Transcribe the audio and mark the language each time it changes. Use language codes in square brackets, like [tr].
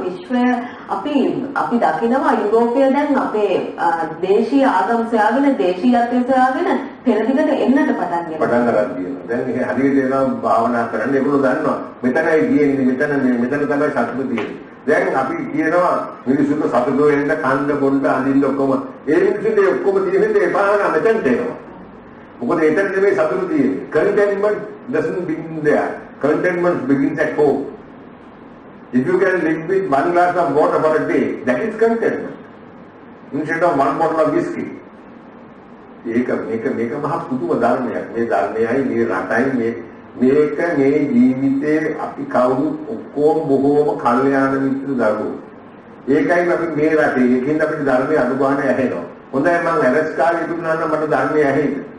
[si] විශ්වය අපි දකිනවා යුරෝපය දැන් අපේ දේශීය ආගම් සොයාගෙන දේශීයත්වය සොයාගෙන පෙරදිගට එන්නට පටන් ගන්නවා. දැන් මේ හරියට එනවා භාවනා කරන්න ඒගොල්ලෝ දන්නවා. මෙතනයි තියෙන්නේ මෙතන තමයි සතුට තියෙන්නේ. දැන් අපි කියනවා මිනිසුන්ට සතුට වෙන්න කන්න බොන්න අඳින්න ඔක්කොම ඒ මිනිසුන්ට ඔක්කොම තියෙන්නේ ඒ බාහන මෙතනට එනවා. මොකද එතන නෙමෙයි සතුට තියෙන්නේ. [en] contentment doesn't begin there. Contentment begins at home. If you can live with 1 glass of water for a day, that is contentment. Instead of 1 bottle of whiskey. [si] මේක මහා පුදුම ධර්මයක්. මේ ධර්මයයි මේ රටයි මේක මේ ජීවිතේ අපි කවුරු ඔක්කොම බොහෝම කල්යාණ මිත්‍ර දරුවෝ. ඒකයි අපි මේ රටේ ඒකෙන් අපිට ධර්මයේ අනුගාමනය ඇහෙනවා. හොඳයි මම ඇරස් කාලේ ඉදුණා නම් මට ධර්මය ඇහෙයිද?